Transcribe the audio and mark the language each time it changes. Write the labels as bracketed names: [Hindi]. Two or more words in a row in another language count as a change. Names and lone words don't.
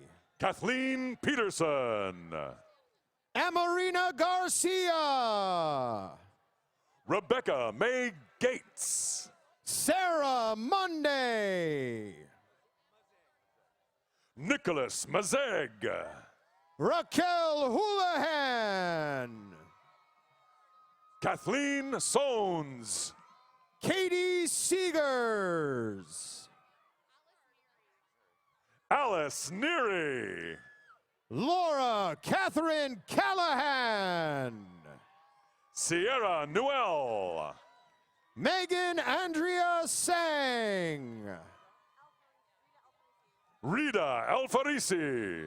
[English] Kathleen Peterson. Amarina Garcia. Rebecca May Gates. Sarah Monday. Nicholas Mazeg. Raquel Houlihan. Kathleen Sones. Katie Seegers. Alice Neary. Laura Catherine Callahan. Sierra Newell. Megan Andrea Sang. Rita Alfarisi.